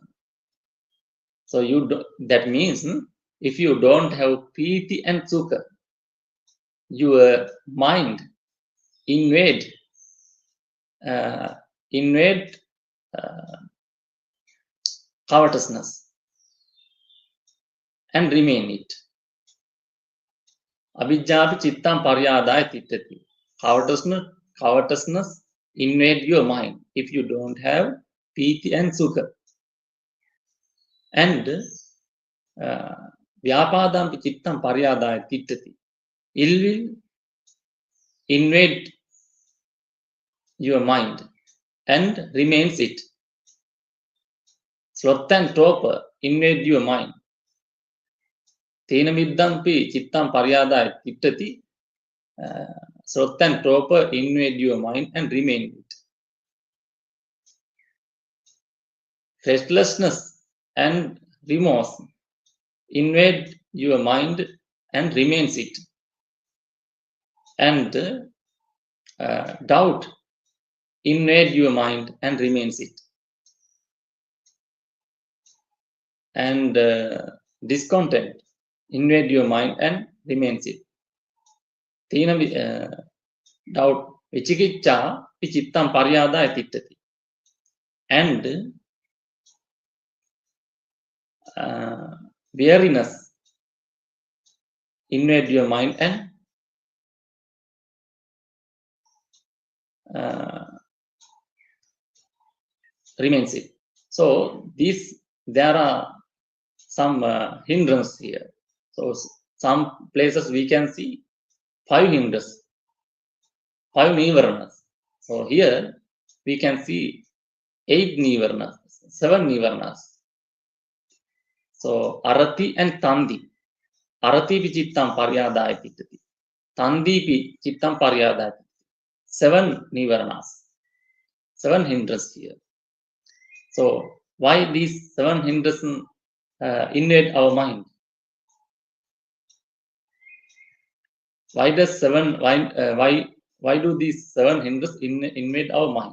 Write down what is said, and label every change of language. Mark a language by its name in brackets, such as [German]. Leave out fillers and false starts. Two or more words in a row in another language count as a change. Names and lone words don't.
[English] So that means if you don't have piti and sukha, your mind invade covetousness and remain it. [Pali] Abhijjapi chittam paryadaya tittati. [English] Covetousness invade your mind if you don't have piti and sukha. [Pali] And vyapadampi chittam paryadaya tittati. [English] Ill will invade your mind and remains it. Sloth and torpor invade your mind. [Pali] Thena middampi chittam paryadaya tittati. [English] Sloth and torpor invade your mind and remain it. Restlessness and remorse invade your mind and remains it. And doubt invade your mind and remains it. And discontent invade your mind and remains it. [Pali] Doubt vichikicca chittam paryadaya tittati. [English] And weariness invade your mind and remains it. So there are some hindrances here. So some places we can see 5 hindrances, 5 nivaranas. So here we can see 8 nivaranas, 7 nivaranas. So arati and tandi. [Pali] Arati pi chittam paryadaya tittati. Tandi pi chittam paryadaya. 7 nivaranas, 7 [English] hindrances here. So why these 7 hindrances invade our mind? Why do these 7 hindrances invade our mind?